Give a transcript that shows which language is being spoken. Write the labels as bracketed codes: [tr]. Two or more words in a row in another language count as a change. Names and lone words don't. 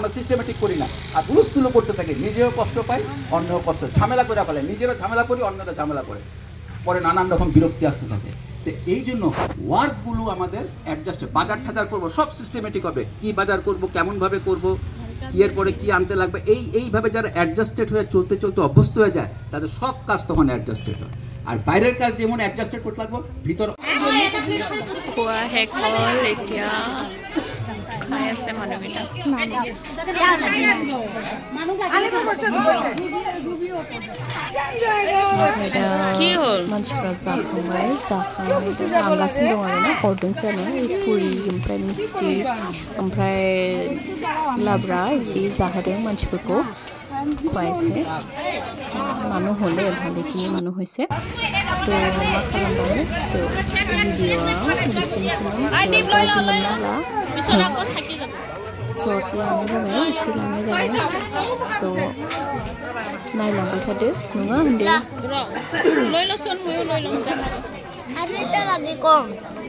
[bn] আমরা সিস্টেমেটিক করি না আর হুলস্থুলো করতে থাকি নিজেও কষ্ট পাই অন্যও কষ্ট ঝামেলা করে ফেলে নিজেরও ঝামেলা করি অন্যরা ঝামেলা করে পরে নানান রকম বিরক্তি আসতে থাকে তো এই জন্য ওয়ার্কগুলো আমাদের অ্যাডজাস্টেড বাজার ঠাজার করবো সব সিস্টেমেটিক হবে কি বাজার করব কেমনভাবে করব কি এর পরে কি আনতে লাগবে এইভাবে যারা অ্যাডজাস্টেড হয়ে চলতে চলতে অভ্যস্ত হয়ে যায় তাদের সব কাজ তখন অ্যাডজাস্টেড হয় আর বাইরের কাজ যেমন অ্যাডজাস্টেড করতে লাগবে ভিতর [as] খোৱা শেষ হ'ল এতিয়া খাই আছে মানুহকেইটা কি হ'ল [brx] मानसिफ्रा जाखांबाय लांगासिनो दं आरोना हरदोंसो आरो पुरि ओमफ्राय मिस्टि ओमफ्राय लाब्रा एसे जाहोदों मानसिफोरखौ खुवाइसे [as] মানুহ হলে ভালেখিনি মানুহ হৈছে তো [brx] मा खालामबावनो তো ভিডিওआ बिसिनिसोमोन गाज्रि मोननाला सर्ट लानाय जाबाय एसे लानाय जाबाय तो नायलांबाय थादो नङा होनदो